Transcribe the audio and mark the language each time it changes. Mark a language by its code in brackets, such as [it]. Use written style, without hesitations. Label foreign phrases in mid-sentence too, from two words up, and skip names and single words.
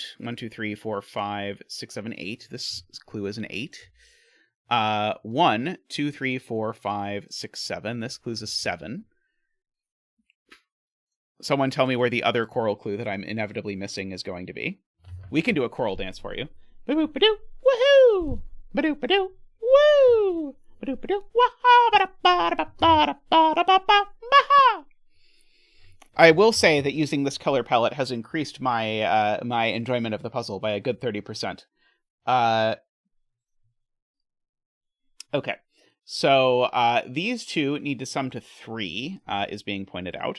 [en] 1, 2, 3, 4, 5, 6, 7, 8. This clue is an 8. 1, 2, 3, 4, 5, 6, 7. This clue's a 7. Someone tell me where the other coral clue that I'm inevitably missing is going to be. We can do a coral dance for you. Ba-boop-ba-doo, woohoo! Ba-doop-ba-doo, woo! Ba-doop-ba-doo, wah-ha, ba-da-ba-da-ba-da-ba-da-ba-ba-ha! I will say that using this color palette has increased my my enjoyment of the puzzle by a good 30%. Okay, so these two need to sum to 3, is being pointed out.